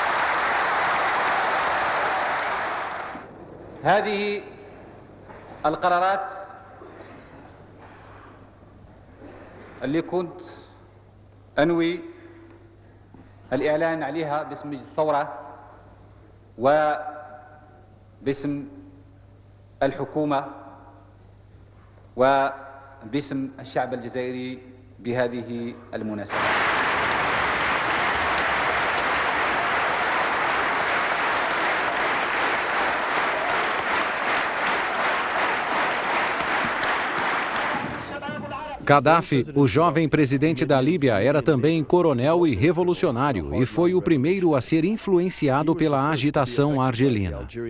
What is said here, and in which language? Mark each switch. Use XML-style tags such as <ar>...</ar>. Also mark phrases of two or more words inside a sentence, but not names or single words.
<ar>هذه القرارات اللي كنت أنوي الإعلان عليها باسم مجلس الثورة وباسم الحكومة وباسم الشعب الجزائري بهذه المناسبة.</ar> <pt>Gaddafi, o jovem presidente da Líbia, era também coronel e revolucionário e foi o primeiro a ser influenciado pela agitação argelina.</pt>